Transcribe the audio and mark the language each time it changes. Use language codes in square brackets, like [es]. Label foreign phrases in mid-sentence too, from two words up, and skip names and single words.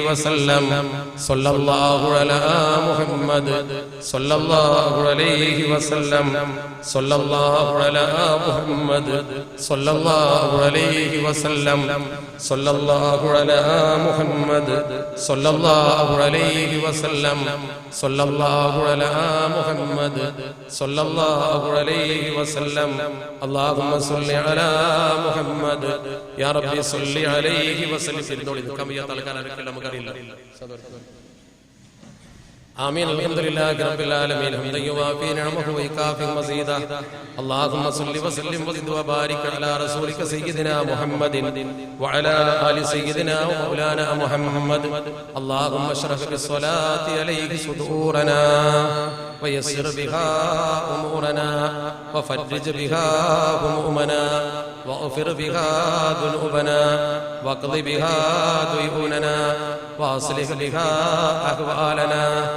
[ar] وسلم صلى الله على محمد صلى الله عليه وسلم صلى الله على محمد صلى الله عليه وسلم صلى الله على محمد صلى الله عليه وسلم صلى الله على محمد صلى الله عليه وسلم. اللهم صل على محمد يا ربي صل عليه وسلم. [ml] ഇരുന്നോളി, കമിയ തൽക്കാലം നമുക്കറിയില്ല. [ar] آمين. الحمد لله رب العالمين حمدا يوافي نعمه ويكافئ مزيدا. اللهم صل وسلم وزد وبارك على رسولك سيدنا محمد وعلى آل سيدنا ومولانا محمد. اللهم اشرح بالصلاة عليه صدورنا ويسر بها أمورنا وفرج بها همومنا واغفر بها ذنوبنا واقض بها ديوننا واصلح بها أحوالنا